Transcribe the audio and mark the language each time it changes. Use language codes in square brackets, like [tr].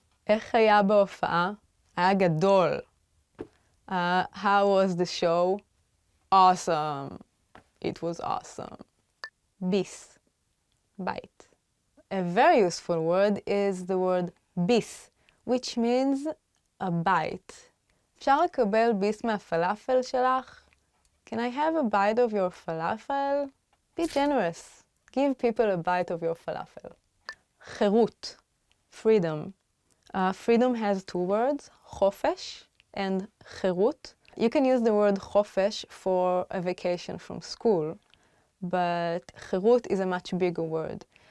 [he] איך היה בהופעה? היה גדול. [en] How was the show? Awesome. It was awesome. ביס, bite. A very useful word is the word ביס, which means a bite. [he] אפשר לקבל ביס מהפלאפל שלך? [en] Can I have a bite of your falafel? Be generous. Give people a bite of your falafel. חירות, freedom. Freedom has two words, חופש and חירות. You can use the word חופש for a vacation from school, but חירות is a much bigger word.